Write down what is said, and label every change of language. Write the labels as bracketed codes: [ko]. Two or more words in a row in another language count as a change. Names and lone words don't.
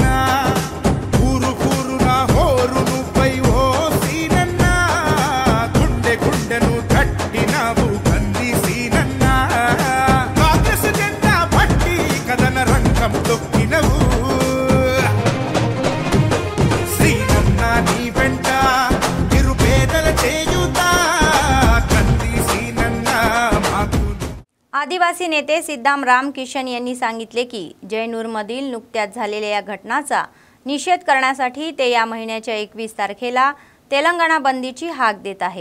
[te] ఊరు ఊరున హోరు నువ్వై ఓ సీనన్న గుండె గుండెను కట్టినావు కంది సీనన్న కాంగ్రెస్ జెండా పట్టి కదన రంగం తొక్కినవు సీనన్న నీ వెంట నిరుపేదల చేయుతా కంది సీనన్న మాకు. [mr] आदिवासी नेते सिद्धाम रामकिशन यांनी सांगितले की जयनूरमधील नुकत्याच झालेल्या या घटनाचा निषेध करण्यासाठी ते या महिन्याच्या 21 तारखेला तेलंगणा बंदीची हाक देत आहे.